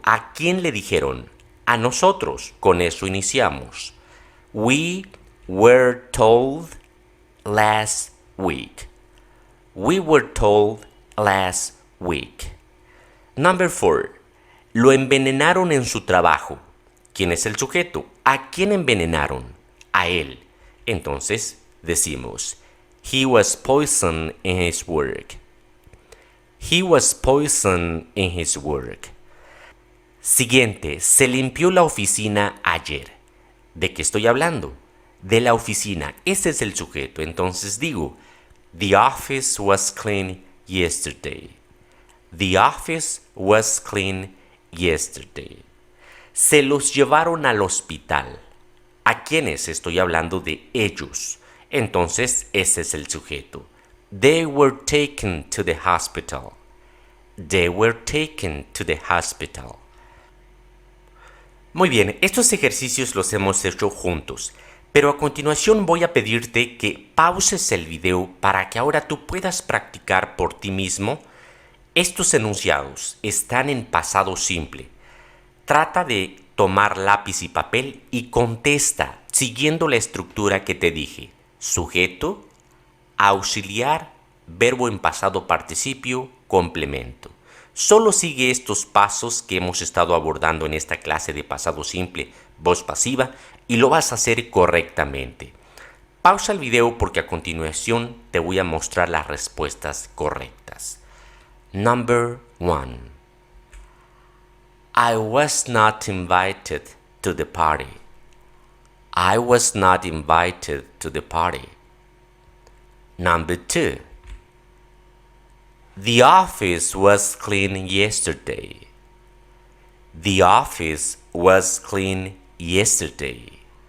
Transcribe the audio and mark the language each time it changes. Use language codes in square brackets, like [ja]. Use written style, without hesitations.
[es] ¿A quién le dijeron? A nosotros. Con eso iniciamos. [en] We were told last week. We were told last week. Number 4. [es] Lo envenenaron en su trabajo. ¿Quién es el sujeto? ¿A quién envenenaron? A él. Entonces decimos, [en] he was poisoned in his work. He was poisoned in his work. [es] Siguiente, se limpió la oficina ayer. ¿De qué estoy hablando? De la oficina. Ese es el sujeto. Entonces digo, [en] the office was clean yesterday. The office was clean yesterday. [es] Se los llevaron al hospital. ¿A quiénes? Estoy hablando de ellos. Entonces, ese es el sujeto. [en] They were taken to the hospital. They were taken to the hospital. [es] Muy bien, estos ejercicios los hemos hecho juntos, pero a continuación voy a pedirte que pauses el video para que ahora tú puedas practicar por ti mismo. Estos enunciados están en pasado simple. Trata de tomar lápiz y papel y contesta siguiendo la estructura que te dije. Sujeto, auxiliar, verbo en pasado participio, complemento. Solo sigue estos pasos que hemos estado abordando en esta clase de pasado simple, voz pasiva, y lo vas a hacer correctamente. Pausa el video porque a continuación te voy a mostrar las respuestas correctas. [en] Number 1. I was not invited to the party. I was not invited to the party. Number 2. The office was clean yesterday. The office was clean yesterday.